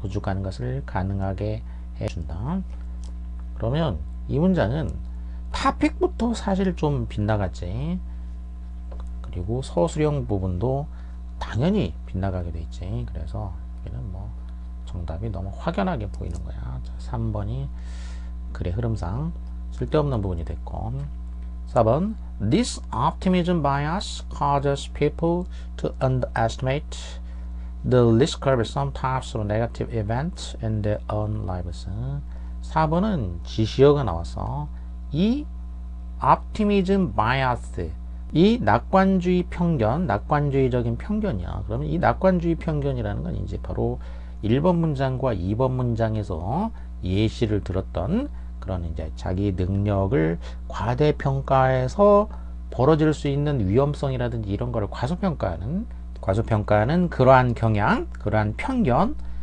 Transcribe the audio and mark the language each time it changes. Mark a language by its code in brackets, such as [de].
[ko] 구축하는 것을 가능하게 해준다. 그러면 이 문장은 타픽부터 사실 좀 빗나갔지. 그리고 서술형 부분도 당연히 빗나가게 돼 있지. 그래서 여기는 뭐 정답이 너무 확연하게 보이는 거야. 자, 3번이 글의 흐름상 쓸데없는 부분이 됐고, 4번 [en] This optimism bias causes people to underestimate the risk of some types of negative events in their own lives. [ko] 4번은 지시어가 나와서 이 optimism bias, 이 낙관주의 편견, 낙관주의적인 편견이야. 그러면 이 낙관주의 편견이라는 건 이제 바로 1번 문장과 2번 문장에서 예시를 들었던 그런 이제 자기 능력을 과대평가해서 벌어질 수 있는 위험성이라든지 이런 거를 과소평가하는 그러한 경향, 그러한 편견.